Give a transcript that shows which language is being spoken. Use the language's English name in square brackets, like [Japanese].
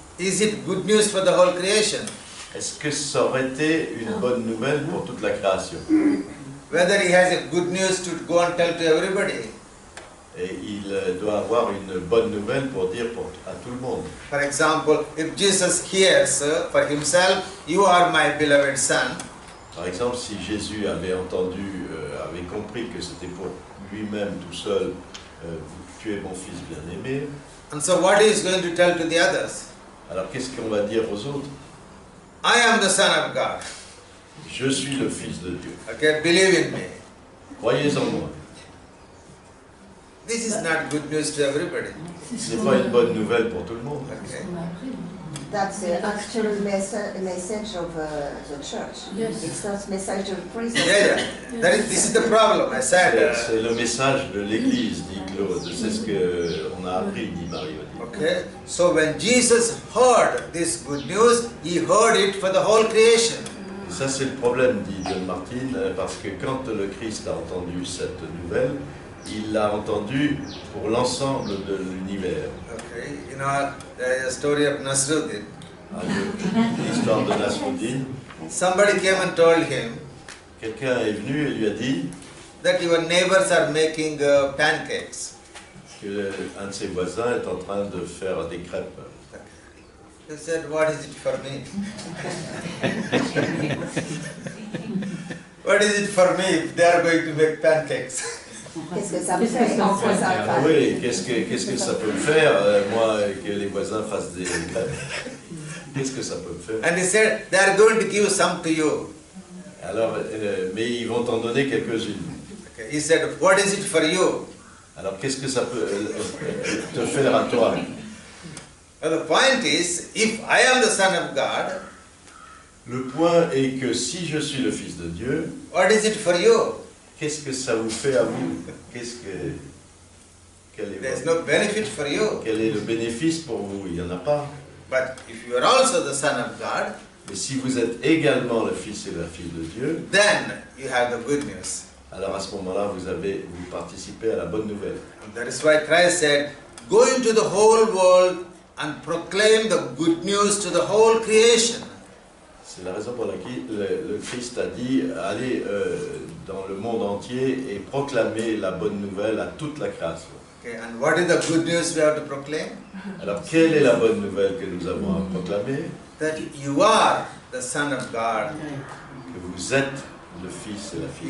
[English] is it good news for the whole creation? [French] est-ce que ça aurait été une bonne nouvelle pour toute la création? [English] Whether he has a good news to go and tell to everybody. [French] Et il doit avoir une bonne nouvelle pour dire à tout le monde. [English] For example, if Jesus hears for himself, "You are my beloved son," [French] Par exemple, si Jésus avait entendu, avait compris que c'était pour lui-même tout seul, tu es mon fils bien-aimé, [English] and so what he is going to tell to the others? [French] alors qu'est-ce qu'on va dire aux autres? [English] "I am the son of God. [French] Je suis le fils de Dieu. [English] Okay, believe in me." [French] Croyez en moi. [English] This is not good news to everybody. [French] Ce n'est pas une bonne nouvelle pour tout le monde. [English] Okay. That's the actual message of the church. Yes. It's not message of prison. Yeah, yeah. This is the problem. I said. [French] C'est le message de l'Église, dit Claude. C'est ce qu'on a appris, dit Mario. [English] Okay. So when Jesus heard this good news, he heard it for the whole creation. [French] Et ça, c'est le problème, dit John Martin, parce que quand le Christ a entendu cette nouvelle, il l'a entendu pour l'ensemble de l'univers. [English] Okay. You know the story of Nasruddin. [French] L'histoire de Nasruddin. [English] Somebody came and told him [French] Quelqu'un est venu et lui a dit [English] that your neighbors are making pancakes. [French] que un de ses voisins est en train de faire des crêpes. [English] He said, "What is it for me? What is it for me if they are going to make pancakes?" [French] Qu'est-ce que ça me fait? En quoi ça me fait? Oui, qu'est-ce que ça peut me faire, moi, que les voisins fassent des crêpes? Qu'est-ce que ça peut me faire? [English] And he said, "They are going to give some to you." [French] Alors, mais ils vont t'en donner quelques-unes. [English] Okay. He said, "What is it for you?" [French] Alors, qu'est-ce que ça peut te faire à toi? [English] Well, the point is, if I am the son of God, [French] Le point est que si je suis le Fils de Dieu, [English] what is it for you? [French] qu'est-ce que ça vous fait à vous? [English] There is no benefit for you. [French] Quel est le bénéfice pour vous? Il n'y en a pas. [English] But if you are also the son of God, [French] Mais si vous êtes également le Fils et la fille de Dieu, [English] then you have the good news. [French] alors à ce moment-là, vous participez à la bonne nouvelle. [English] And that is why Christ said, "Go into the whole world and proclaim the good news to the whole creation." [French] C'est la raison pour laquelle le Christ a dit, allez dans le monde entier et proclamer la bonne nouvelle à toute la création. [English] Okay, and what is the good news we have to proclaim? [French] Alors, quelle est la bonne nouvelle que nous avons à proclamer? [English] That you are the son of God. [French] Que vous êtes le Fils et la fille.